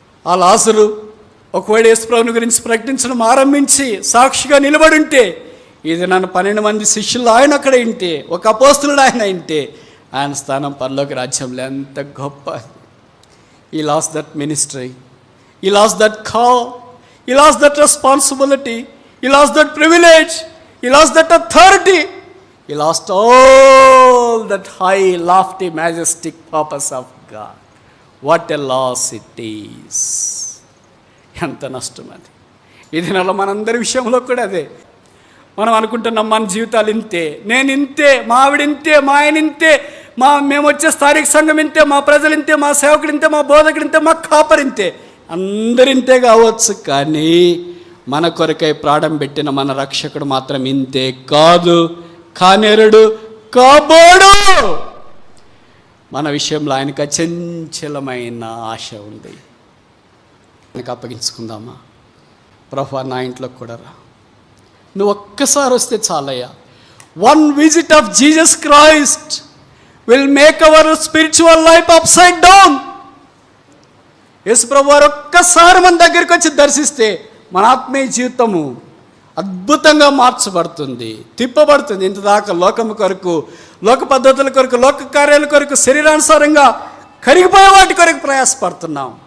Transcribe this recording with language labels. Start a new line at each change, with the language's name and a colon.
Telugu: ఆ లాజరు ఒకవేళ యేసుప్రభుని గురించి ప్రకటించడం ఆరంభించి సాక్షిగా నిలబడి ఉంటే, ఇది నన్ను 12 మంది శిష్యులు ఆయన అక్కడ ఇంటే, ఒక అపోస్తులుడు ఆయన ఇంటే, ఆయన స్థానం పరలోక రాజ్యంలో ఎంత గొప్ప.
English: He lost that ministry, he lost that call, he lost that responsibility, he lost that privilege, he lost that authority, he lost all that high, lofty, majestic purpose of God. What a loss it is.
Telugu: ఎంత నష్టం అది. ఇది నెల మనందరి విషయంలో కూడా అదే. మనం అనుకుంటున్నాం మన జీవితాలు ఇంతే, నేను ఇంతే, మా ఆవిడ ఇంతే, మా ఆయన ఇంతే, మేము వచ్చే స్థానిక సంఘం ఇంతే, మా ప్రజలు ఇంతే, మా సేవకుడు ఇంతే, మా బోధకుడు ఇంతే, మా కాపరి ఇంతే. అందరింతే కావచ్చు, కానీ మన కొరకై ప్రాణం పెట్టిన మన రక్షకుడు మాత్రం ఇంతే కాదు, కానేరుడు, కాబోడు. మన విషయంలో ఆయనకు అచంచలమైన ఆశ ఉంది. ఆయనకు అప్పగించుకుందామా? ప్రభువా, నా ఇంట్లోకి కూడా రా, నువ్వు ఒక్కసారి వస్తే చాలయ్యా.
English: 1 visit of Jesus Christ will make our spiritual life upside down.
Telugu: యేసు ప్రభు వారు ఒక్కసారి మన దగ్గరికి వచ్చి దర్శిస్తే మన ఆత్మీయ జీవితము అద్భుతంగా మార్చబడుతుంది, తిప్పబడుతుంది. ఇంతదాకా లోకము కొరకు, లోక పద్ధతుల కొరకు, లోక కార్యాల కొరకు, శరీరానుసారంగా కరిగిపోయే వాటి కొరకు ప్రయాసపడుతున్నాం.